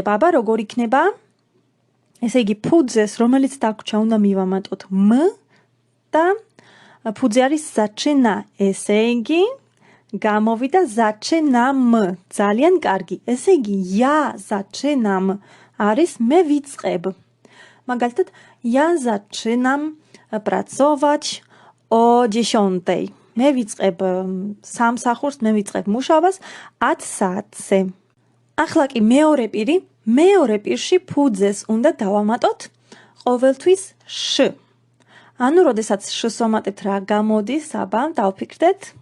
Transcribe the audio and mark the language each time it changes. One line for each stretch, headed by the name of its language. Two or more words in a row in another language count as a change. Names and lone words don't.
Georgian: აბა როგორ იქნება? ესე იგი, ფუძეს, რომელიც დაგვრჩა, უნდა მივამატოთ მ და ფუძე არის začína. ესე იგი, გამოვიდა začínam. ძალიან კარგი. ესე იგი,
Polish: ja začínam
Georgian: არის მე ვიწყებ. მაგალითად,
Polish: ja začínam pracować o 10:00.
Georgian: მე ვიწყებ სამსახურს, მე ვიწყებ მუშაობას 10 საათზე. ახლა კი მეორე პირი, მეორე პირში ფუძეს უნდა დავამატოთ ყოველთვის შ. ანუ, როდესაც შ-ს ვამატებთ რა გამოდის, აბა, დავფიქრდეთ.